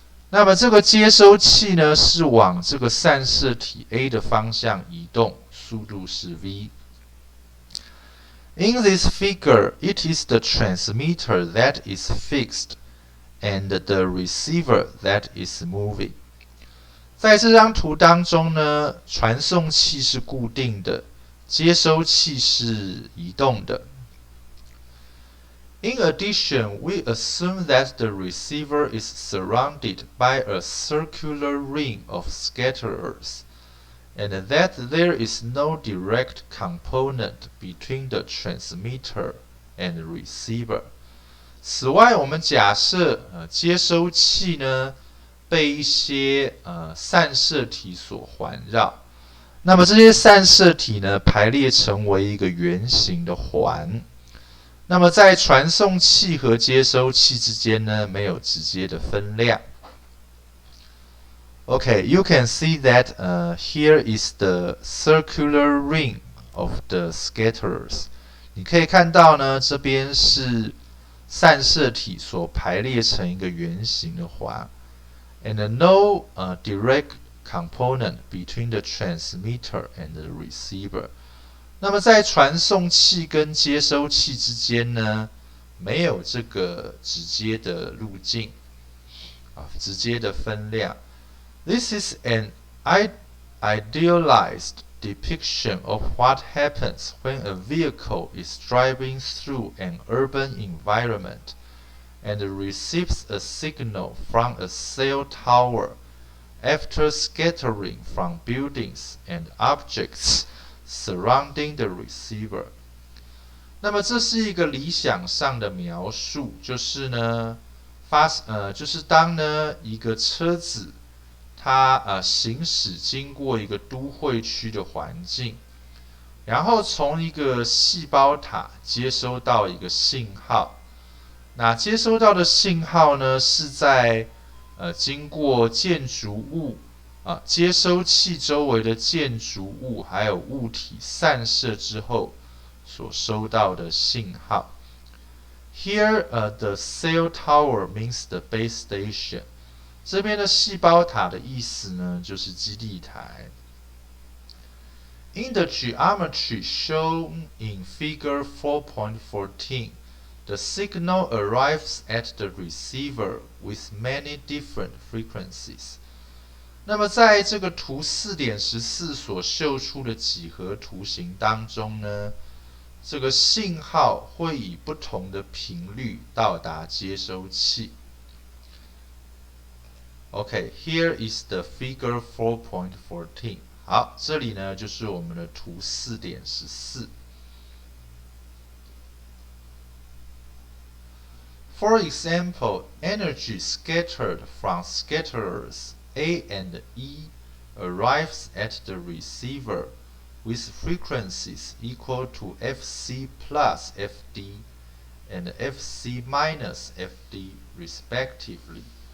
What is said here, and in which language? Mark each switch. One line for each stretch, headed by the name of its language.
Chinese: 那么这个接收器呢是往这个散射体 A 的方向移动，速度是 v。
English: In this figure, it is the transmitter that is fixed.And the receiver that is moving。
Chinese: 在这张图当中呢，传送器是固定的，接收器是移动的。
English: In addition, we assume that the receiver is surrounded by a circular ring of scatterers, and that there is no direct component between the transmitter and the receiver。
Chinese: 此外，我们假设接收器呢被一些散射体所环绕，那么这些散射体呢排列成为一个圆形的环。那么在传送器和接收器之间呢没有直接的分量。
English: Okay, you can see that here is the circular ring of the scatterers。
Chinese: 你可以看到呢，这边是散射体所排列成一个圆形的环 ，
English: and no direct component between the transmitter and the receiver。
Chinese: 那么在传送器跟接收器之间呢，没有这个直接的路径直接的分量。
English: This is an idealized depiction of what happens when a vehicle is driving through an urban environment and receives a signal from a cell tower after scattering from buildings and objects surrounding the receiver。
Chinese: 那么这是一个理想上的描述，就是呢，就是当呢一个车子它行驶经过一个都会区的环境，然后从一个细胞塔接收到一个信号。那接收到的信号呢，是在经过建筑物接收器周围的建筑物还有物体散射之后所收到的信号。
English: Here, the cell tower means the base station.
Chinese: 这边的细胞塔的意思呢，就是基地台。
English: In the geometry shown in Figure 4.14, the signal arrives at the receiver with many different frequencies.
Chinese: 那么在这个图 4.14 所秀出的几何图形当中呢，这个信号会以不同的频率到达接收器。
English: Okay, here is the figure 4.14.
Chinese: 好，这里呢就是我们的图 4.14.
English: For example, energy scattered from scatterers A and E arrives at the receiver with frequencies equal to Fc plus Fd and Fc minus Fd respectively.